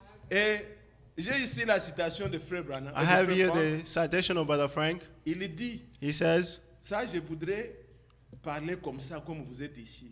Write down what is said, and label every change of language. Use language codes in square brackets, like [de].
[fr] Et j'ai ici la citation de Frère Branham. [en] I have here the citation of Brother Frank. [fr] Il dit, [en] He says, [fr] ça je voudrais parler comme ça, comme vous êtes ici.